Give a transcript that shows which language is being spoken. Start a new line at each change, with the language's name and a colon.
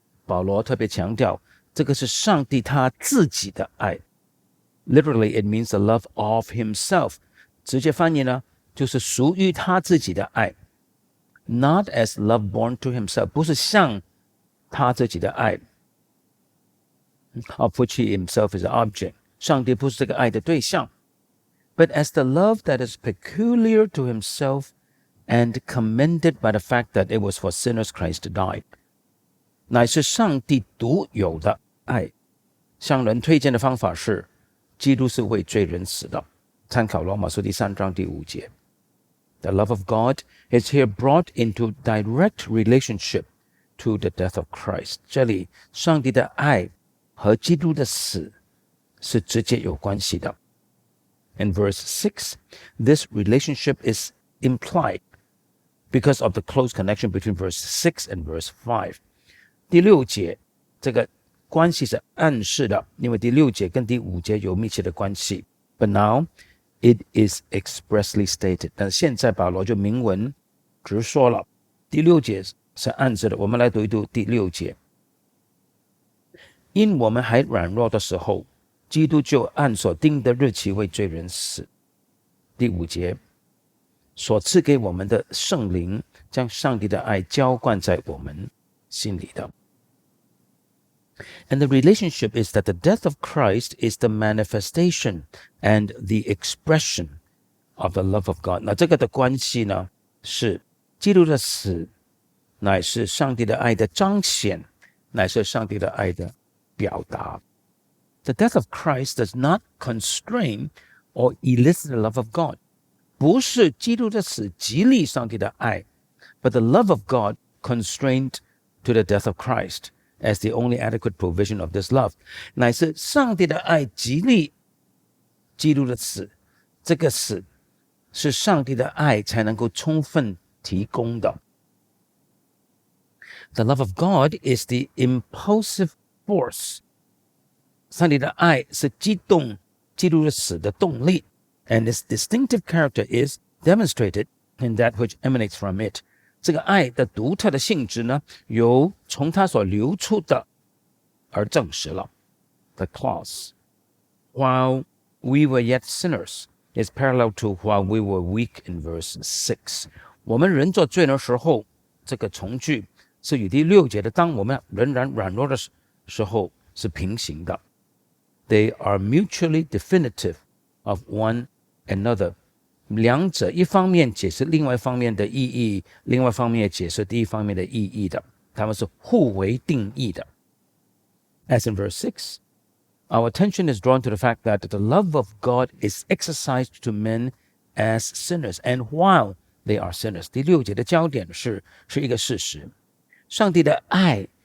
Chinese: 保羅特別強調，這個是上帝他自己的愛。
English: Literally, it means the love of himself.
Chinese: 直接翻譯呢，就是屬於他自己的愛。
English: Not as love born to himself.
Chinese: 不是像他自己的愛。
English: Of which he himself is the object.
Chinese: 上帝不是這個愛的對象。
English: But as the love that is peculiar to himself and commended by the fact that it was for sinners Christ died.
Chinese: 乃是上帝獨有的愛。向人推薦的方法是，基督是為罪人死的。參考羅馬書第3章第5節。
English: The love of God is here brought into direct relationship to the death of Christ.
Chinese: 這裡上帝的愛和基督的死是直接有關係的。
English: In verse 6, this relationship is implied because of the close connection between verse 6 and verse 5.
Chinese: 第6節這個關係是暗示的，因為第6節跟第5節有密切的關係。
English: But now it is expressly stated.
Chinese: 但現在保羅就明文直說了，第6節是暗示的。我們來讀一讀第6節。因我們還軟弱的時候，基督就按所定的日期為罪人死。第5節，所賜給我們的聖靈，將上帝的愛澆灌在我們心裡的。
English: And the relationship is that the death of Christ is the manifestation and the expression of the love of God.
Chinese: 那這個的關係呢，是基督的死乃是上帝的愛的彰顯，乃是上帝的愛的表達。
English: The death of Christ does not constrain or elicit the love of God.
Chinese: 不是基督的死激勵上帝的愛，
English: but the love of God constrained to the death of Christ as the only adequate provision of this love.
Chinese: 乃是上帝的愛激勵基督的死，這個死是上帝的愛才能夠充分提供的。
English: The love of God is the impulsive force.
Chinese: 上帝的愛是激動基督的死的動力，
English: and its distinctive character is demonstrated in that which emanates from it.
Chinese: 這個愛的獨特的性質呢，由從它所流出的而證實了。
English: The clause, while we were yet sinners, is parallel to while we were weak in verse 6.
Chinese: 我們人做罪人的時候，這個從句是與第6節的當我們仍然軟弱的時候是平行的。
English: They are mutually definitive of one another.
Chinese: 兩者一方面解釋另外一方面的意義，另外一方面也解釋第一方面的意義的，它們是互為定義的。
English: As in verse 6, our attention is drawn to the fact that the love of God is exercised to men as sinners, and while they are sinners.
Chinese: 第6節的焦點是一個事實，上帝的愛